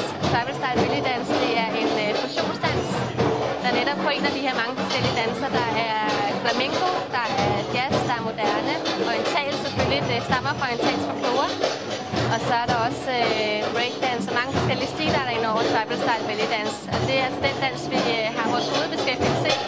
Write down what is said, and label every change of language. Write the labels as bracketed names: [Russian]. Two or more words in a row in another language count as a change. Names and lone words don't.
[English] Tribal Style Belly Dance [Danish] det er en fusionsdans, der netop forener de her mange forskellige danser. Der er flamenco, der er jazz, der er moderne, oriental selvfølgelig, det stammer fra orientalsk folklore. Og så er der også breakdance og mange forskellige stilarter der indover [English] tribal style belly dance. [Danish] Og det er altså den dans, vi har vores hovedbeskæftigelse i.